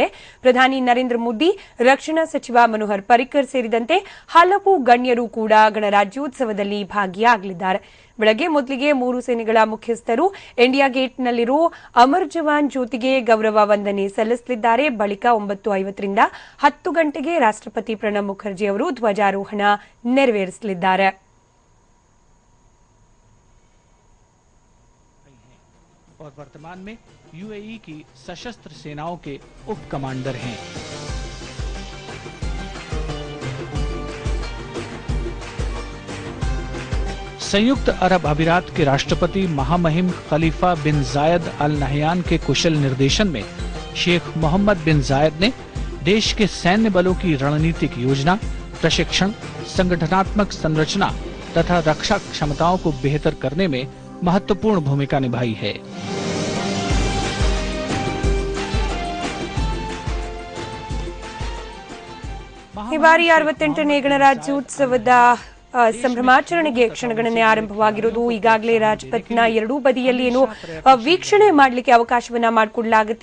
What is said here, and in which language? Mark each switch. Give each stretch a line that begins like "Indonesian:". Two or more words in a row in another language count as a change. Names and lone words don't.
Kannada: ಪ್ರಧಾನಿ ನರೇಂದ್ರ ಮೋದಿ, ರಕ್ಷಣಾ ಸಚಿವ ಮನೋಹರ್ ಪರಿಕ್ಕರ್ ಸೇರಿದಂತೆ ಹಲವು ಗಣ್ಯರು ಕೂಡ ಗಣರಾಜ್ಯೋತ್ಸವದಲ್ಲಿ ಭಾಗಿಯಾಗಲಿದ್ದಾರೆ. ಬೆಳಗ್ಗೆ ಮೊದಲಿಗೆ 3 ಸೇನೆಗಳ ಮುಖ್ಯಸ್ಥರು ಇಂಡಿಯಾ ಗೇಟ್ನಲ್ಲಿರುವ ಅಮರ್ ಜವಾನ್ ಜ್ಯೋತಿಗೆ ಗೌರವ ವಂದನೆ ಸಲ್ಲಿಸಲಿದ್ದಾರೆ. ಬಳಿಕ 9:50 ರಿಂದ 10 ಗಂಟೆಗೆ ರಾಷ್ಟ್ರಪತಿ ಪ್ರಣಬ್ ಮುಖರ್ಜಿ ಅವರು ಧ್ವಜಾರೋಹಣ ನೆರವೇರಿಸಲಿದ್ದಾರೆ.
Hindi: और वर्तमान में यूएई की सशस्त्र सेनाओं के उप कमांडर हैं। संयुक्त अरब अमीरात के राष्ट्रपति महामहिम खलीफा बिन जायद अल नहयान के कुशल निर्देशन में शेख मोहम्मद बिन जायद ने देश के सैन्य बलों की रणनीतिक योजना, प्रशिक्षण, संगठनात्मक संरचना तथा रक्षा क्षमताओं को बेहतर करने में महत्वपूर्ण भूमिका निभाई है।
Kannada: ಈ ಬಾರಿ 68ನೇ ಗಣರಾಜ್ಯೋತ್ಸವದ ಸಂಭ್ರಮಾಚರಣೆಗೆ ಕ್ಷಣಗಣನೆ ಆರಂಭವಾಗಿರುವುದು. ಈಗಾಗಲೇ ರಾಜ್ಪಥ್ನ ಎರಡೂ ಬದಿಯಲ್ಲಿ ವೀಕ್ಷಣೆ ಮಾಡಲಿಕ್ಕೆ ಅವಕಾಶವನ್ನ ಮಾಡಿಕೊಡಲಾಗುತ್ತೆ.